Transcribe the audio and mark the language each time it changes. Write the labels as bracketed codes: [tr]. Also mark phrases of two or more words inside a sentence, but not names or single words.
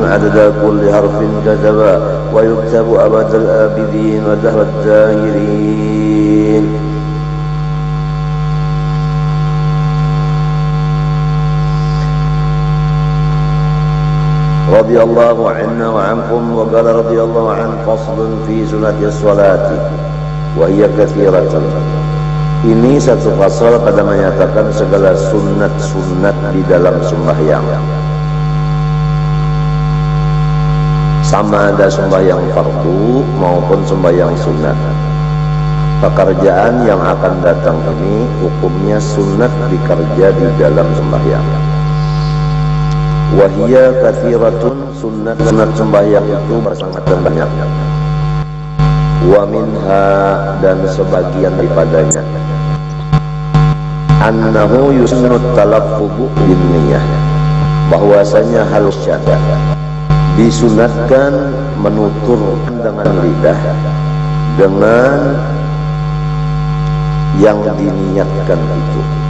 [ar] عدد كل حرف كتبا ويكتب أبد الآبدين ودهر الداهرين. رضي الله عنا وعنكم. وقال رضي الله عنه: فصل في سنة الصلاة وهي كثيرة. [ms] Ini satu fasal pada menyatakan segala sunat-sunat di dalam sembahyang, sama ada sembahyang fardu maupun sembahyang sunat. Pekerjaan yang akan datang ini hukumnya sunat dikerja di dalam sembahyang. [ar] وهي كثيرة, [ms] sunat sembahyang itu bersangat banyak. [ar] ومنها, [ms] dan sebagian daripadanya, [ar] أنه يسن التلفظ بالنية, [ms] bahwasanya halus syada disunatkan menuturkan dengan lidah dengan yang diniatkan itu.